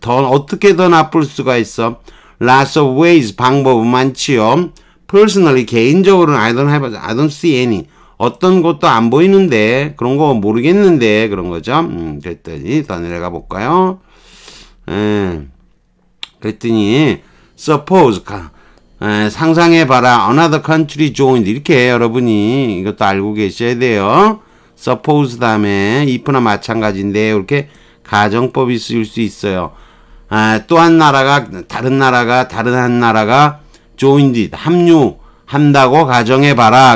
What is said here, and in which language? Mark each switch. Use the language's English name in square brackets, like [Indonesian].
[Korean] 어떻게 더 나쁠 수가 있어? [English] Lots of ways [Korean] 방법은 많지요. [English] Personally, [Korean] 개인적으로는 [English] I don't see any. [Korean] 어떤 것도 안 보이는데, 그런 거 모르겠는데, 그런 거죠. 그랬더니, 더 내려가 볼까요? [English] 그랬더니, suppose, [Korean] 상상해봐라, [English] another country joined. [Korean] 이렇게 여러분이 이것도 알고 계셔야 돼요. suppose 다음에, if나 마찬가지인데, 이렇게 가정법이 쓰일 수 있어요. 또 한 나라가, 다른 한 나라가, joined, 합류한다고 가정해봐라.